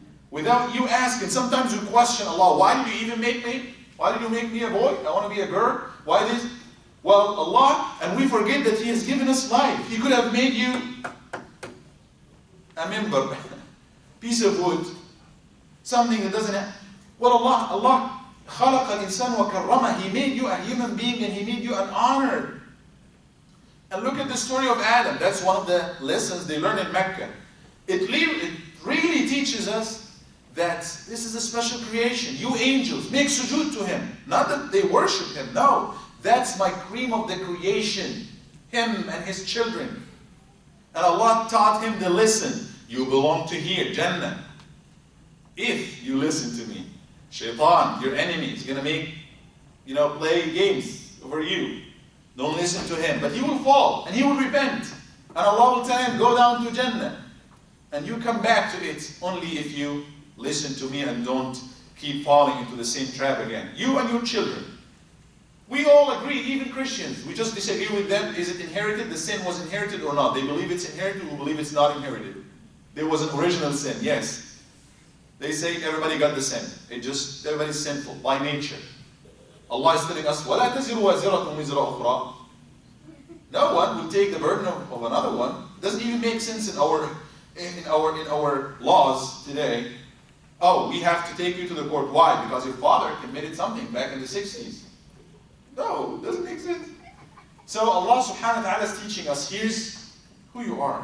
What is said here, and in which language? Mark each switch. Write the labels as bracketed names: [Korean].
[English] Without you asking. Sometimes you question Allah. Why did you even make me? Why did you make me a boy? I want to be a girl. Why this? Well, Allah, and we forget that He has given us life. He could have made you a member, piece of wood, something that doesn't have. Well, Allah [Arabic] خلق الإنسان وكرمه. [English] He made you a human being and He made you an honor. And look at the story of Adam. That's one of the lessons they learn in Mecca. It really teaches us that this is a special creation. You angels, make sujood to Him. Not that they worship Him, no. That's my cream of the creation. Him and His children. And Allah taught him to listen. You belong to here, Jannah. If you listen to me. Shaitan, your enemy, is going to make, play games over you. Don't listen to him. But he will fall and he will repent. And Allah will tell him, go down to Jannah. And you come back to it only if you listen to me and don't keep falling into the same trap again. You and your children. We all agree, even Christians. We just disagree with them. Is it inherited? The sin was inherited or not? They believe it's inherited, we believe it's not inherited. There was an original sin, yes. They say everybody got the sin. Everybody's sinful by nature. Allah is telling us, [Arabic] وَلَا تَزِرُ وَازِرَةٌ وِزْرَ أُخْرَى. [English] No one will take the burden of another one. It doesn't even make sense in our laws today. Oh, we have to take you to the court. Why? Because your father committed something back in the 60s. No, it doesn't make sense. So Allah subhanahu wa ta'ala is teaching us, here's who you are.